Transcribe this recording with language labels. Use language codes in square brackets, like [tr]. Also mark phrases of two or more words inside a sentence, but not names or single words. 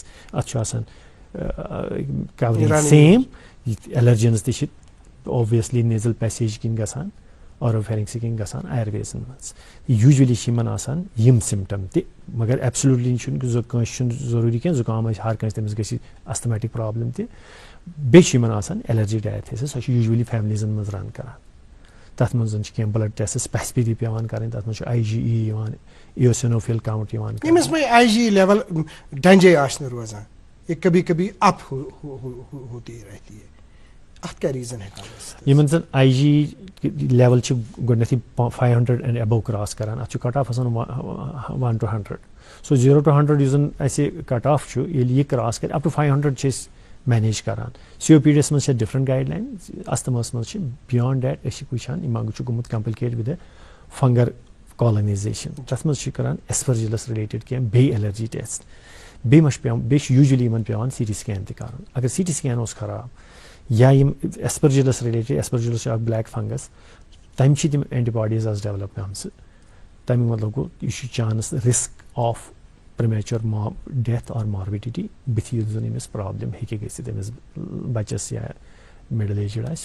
[ks] اَتھ چھُ آسان کورِنٛگ [en] same allergens [ks] تہِ چھِ [en] obviously nasal passage [ks] کِنۍ گژھان اوروفیرنگسہٕ کِنۍ گژھان ایر ویزن منٛز یوٗجولی چھِ یِمن آسان یِم سِمٹم تہِ مگر ایبسلیوٗٹلی چھُنہٕ کٲنٛسہِ چھُنہٕ ضروٗری کینٛہہ زُکام آسہِ ہر کٲنٛسہِ تٔمِس گژھِ [en] asthmatic problem [ks] تہِ بیٚیہِ چھِ یِمن آسان [en] allergy diathesis [ks] سۄ چھِ یوٗجولی فیملیٖزن منٛز رن کران تتھ منٛز چھِ کینٛہہ [en] blood test [ks] سپیسفکلی پیوان کرٕنۍ تتھ منٛز چھُ IgE یِوان [en] eosinophil count [ks] یِوان ییٚمِس وۄنۍ IgE لیول ڈنجے آسہِ نہٕ روزان [ur] یہ کبھی کبھی اپ ہوتی رہتی ہے [ks] اتھ کیٛاہ ریٖزن ہٮ۪کان یِمن زن IgE لیول چھِ گۄڈنیٚتھٕے 500 [en] and above [ks] کراس کران اتھ چھُ [en] cut off [ks] آسان 1 to 100 سو 0 to 100 یُس زن اسہِ [en] cut off [ks] چھُ ییٚلہِ یہِ کراس کرِ [en] up to [ks] 500 چھِ أسۍ مینیج کران. COPD یس منٛز چھِ [en] different guideline [ks] استھماہس منٛز چھِ [en] beyond that [ks] أسۍ چھِ وٕچھان یہِ ما چھُ گوٚمُت [en] complicate with finger colonization [ks] تتھ منٛز چھِ کران [en] Aspergillus related [ks] کینٛہہ بیٚیہِ [en] allergy test [ks] بیٚیہِ ما چھُ پیوان بیٚیہِ چھُ یوٗجولی یِمن پیوان [en] CT scan [ks] تہِ کرُن اگر [en] CT scan [ks] اوس خراب یا یِم [en] Aspergillus related [ks] ایسپرجلس چھُ اکھ [en] black fungus [ks] تمہِ چھِ تِم [en] antibodies as develop [ks] گٔمژٕ تمیُک مطلب گوٚو یہِ چھُ [en] chance risk of premature death [ks] اور ماربیڈیٹی بٕتھِ یُس زن أمِس پرابلم ہیٚکہِ گٔژھِتھ أمِس بچس یا [en] middle aged [ks] آسہِ.